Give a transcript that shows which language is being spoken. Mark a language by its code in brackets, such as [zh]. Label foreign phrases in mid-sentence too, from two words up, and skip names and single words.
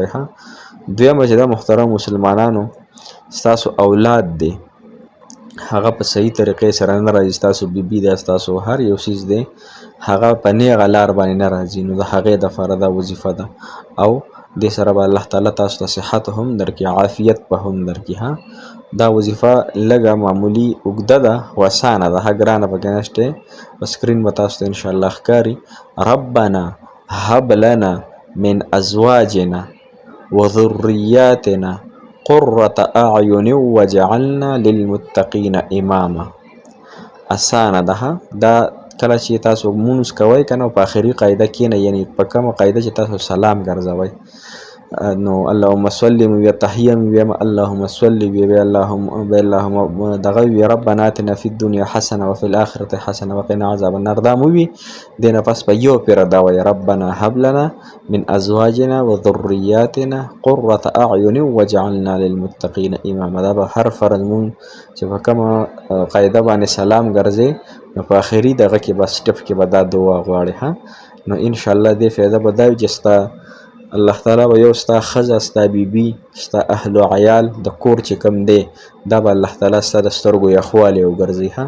[ps] دویمه چې دا محترم مسلمانانو، ستاسو اولاد دی هغه په صحیح طریقې سره نه راځي، ستاسو بیبي ده، ستاسو هر یو څیز دی هغه په نیغه لار باندې نه راځي، نو د هغې دپاره دا وظیفه ده. او دې سره به الله تعالی تاسو ته صحت هم درکړي، عافیت به هم درکړي. دا وظیفه لږه معمولي اوږده ده خو اسانه ده، ګرانه پکې نشته. په سکرین به تاسو ته انشاءالله ښکاري. [ar] ربنا هب لنا من ازواجنا وذریاتنا قرة اعین وجعلنا للمتقین اماما. [ps] اسانه ده. دا کله چې تاسو مونځ کوئ که نه په آخري قاعده کښېنئ، یعنی په کومه قاعده چې تاسو سلام ګرځوئ، نو [ar] اللهم صل [ps] وي تحیه وي [ar] اللهم صل [ps] وي اللهم دغه وي [ar] ربنا آتنا فی الدنيا حسنه وفي الاخره حسنه وقنا عذاب النار. [ps] دا مو وي دینه پس په یو پیر دا وي [ar] ربنا هب لنا من ازواجنا وذرياتنا قرة اعین واجعلنا للمتقین اماما. [ps] دا به هر فرض مون چې په کومه قاعده باندې سلام ګرځي نو په اخري دغه کې بس ټپ کې به دا دعا غواړي ها. نو [ar] ان شاء الله [ps] دې فایده به دا وي چې ستا الله تعالی به یو ستا ښځه ستا بیبي ستا اهل و عیال د کور چې کوم دی دا به الله تعالی ستا د سترګو یخوالی وګرځي ها.